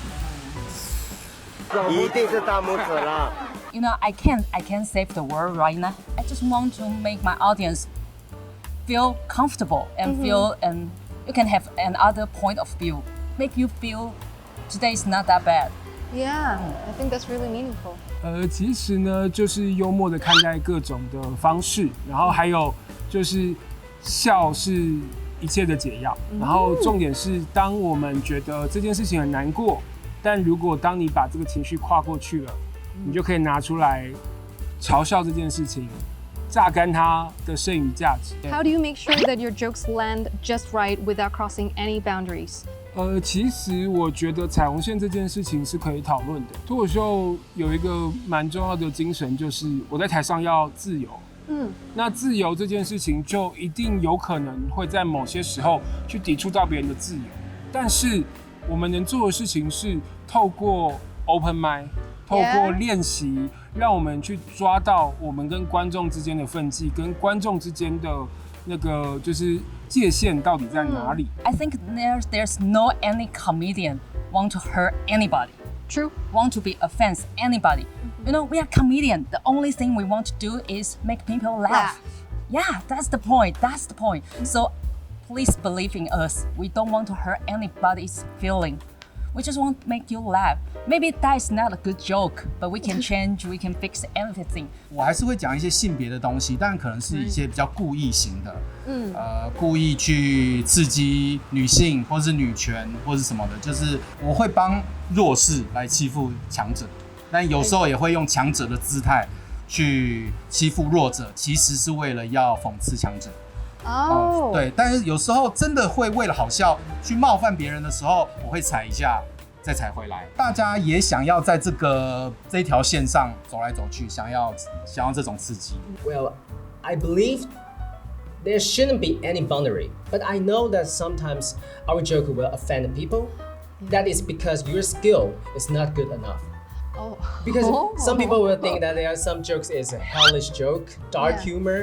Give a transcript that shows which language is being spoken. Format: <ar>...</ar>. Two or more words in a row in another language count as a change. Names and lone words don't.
<en>I can't save the world right now. I just want to make my audience feel comfortable and feel, and you can have another point of view, make you feel today is not that bad. Yeah, I think that's really meaningful.</en> <zh>其實呢，就是幽默的看待各种的方式，然后还有就是笑是一切的解药。然后重点是，当我們覺得這件事情很難過，但如果當你把這個情緒跨過去了，你就可以拿出來嘲笑這件事情，榨乾它的剩餘價值。</zh> <en>How do you make sure that your jokes land just right without crossing any boundaries?</en> <zh>其實我覺得彩虹線這件事情是可以討論的。脫口秀有一個蠻重要的精神，就是我在台上要自由。那自由這件事情就一定有可能會在某些時候去抵觸到別人的自由，但是我們能做的事情是透過</zh> <en>open mic，</en> <zh>透過練習，讓我們去抓到我們跟觀眾之間的分際，跟觀眾之間的那個就是界限到底在哪裡。</zh> <en>I think there's no any comedian want to hurt anybody. True. Want to be offense anybody. We are comedian. The only thing we want to do is make people laugh. Yeah, that's the point. That's the point. So please believe in us. We don't want to hurt anybody's feeling. We just want to make you laugh. Maybe that is not a good joke, but we can change, we can fix everything.</en> <zh>我還是會講一些性別的東西，但可能是一些比較故意型的，故意去刺激女性或是女權或是什麼的，就是我會幫弱勢來欺負強者，但有時候也會用強者的姿態去欺負弱者，其實是為了要諷刺強者。對，但是有時候真的會為了好笑去冒犯別人的時候，我會踩一下，再踩回來。大家也想要在這一條線上走來走去，想要這種刺激。</zh> <en>Well, I believe there shouldn't be any boundary, but I know that sometimes our joke will offend people. That is because your skill is not good enough. Because some people will think that there are some jokes is a hellish joke, dark humor.</en>